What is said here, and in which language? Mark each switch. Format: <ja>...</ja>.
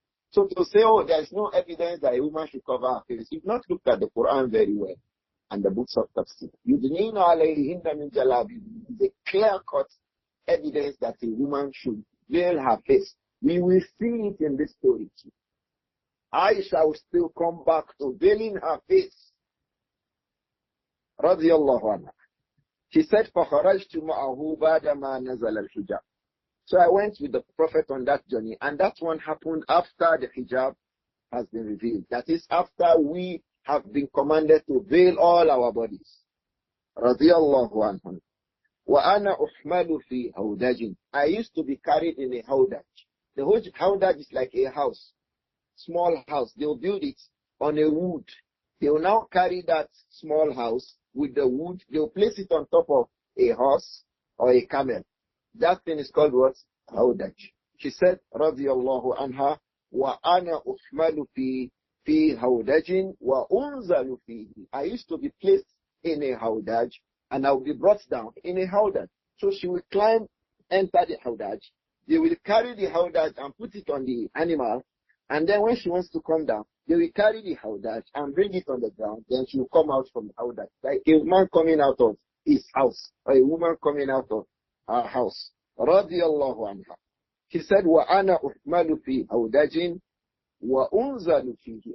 <en>So to say, oh, there is no evidence that a woman should cover her face, you've not looked at the Quran very well and the books of tafsir.</en> <ar>يُدْنِينَ عَلَيْهِنَّ مِنْ جَلَابِيبِهِنَّ.</ar> <en>The clear-cut evidence that a woman should veil her face. We will see it in this story too. Āishah will still come back to veiling her face.</en> <ar>Radiyallahu anha.</ar> <en>She said,</en> <ar>فَخَرَجْتُ مَعَهُ بَعْدَمَا نَزَلَ الْحِجَابِ.</ar> <en>So I went with the Prophet on that journey, and that one happened after the hijab has been revealed. That is, after we have been commanded to veil all our bodies.</en> <ar>Radiyallahu anhu. وَأَنَا أُحْمَلُ فِي هَوْدَجٍ.</ar> <en>I used to be carried in a hawdaj. The hawdaj is like a house, small house. They will build it on a wood. They will now carry that small house with the wood. They will place it on top of a horse or a camel. That thing is called what? Hawdaj. She said,</en> <ar>radiyallahu anha, وَأَنَا أُحْمَلُ فِي هَوْدَجٍ وَأُنزَلُ فِيهِ.</ar> <en>I used to be placed in a hawdaj, and I will be brought down in a hawdaj. So she will climb, enter the hawdaj. They will carry the hawdaj and put it on the animal, And then when she wants to come down, they will carry the hawdaj and bring it on the ground. Then she will come out from the hawdaj. Like a man coming out of his house, or a woman coming out of her house.</en> <ar>Radiyallahu anha.</ar> <en>She said,</en> <ar>وَأَنَا أُحْمَلُ فِي هَوْدَجٍ وَأُنْزَلُ فِيهِ.</ar>